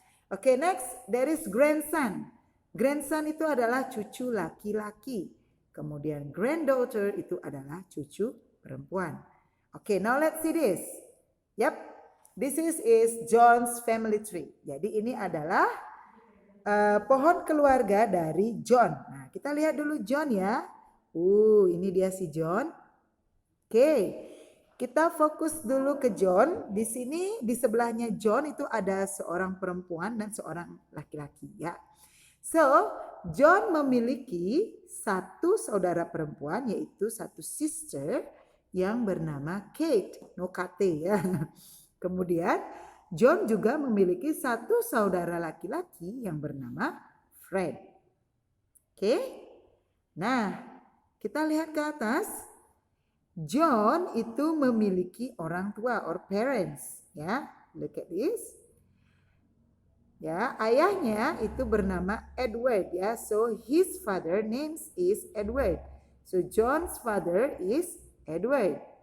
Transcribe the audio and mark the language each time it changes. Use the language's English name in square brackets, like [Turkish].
[English] Oke, next there is grandson. [Indonesian] Grandson itu adalah cucu laki-laki. Kemudian granddaughter itu adalah cucu perempuan. [English] Okay, now let's see this. Yep, this is John's family tree. [Indonesian] Jadi ini adalah pohon keluarga dari John. Nah, kita lihat dulu John ya. Ini dia si John. Oke, kita fokus dulu ke John. Di sini di sebelahnya John itu ada seorang perempuan dan seorang laki-laki ya. So, John memiliki satu saudara perempuan yaitu satu sister yang bernama Kate, no Kate ya. Kemudian John juga memiliki satu saudara laki-laki yang bernama Fred. Oke. Nah, kita lihat ke atas. John itu memiliki orang tua or parents ya. [English] Look at this. [Indonesian] Ya, ayahnya itu bernama Edward ya. [English] So his father names is Edward. So John's father is Edward.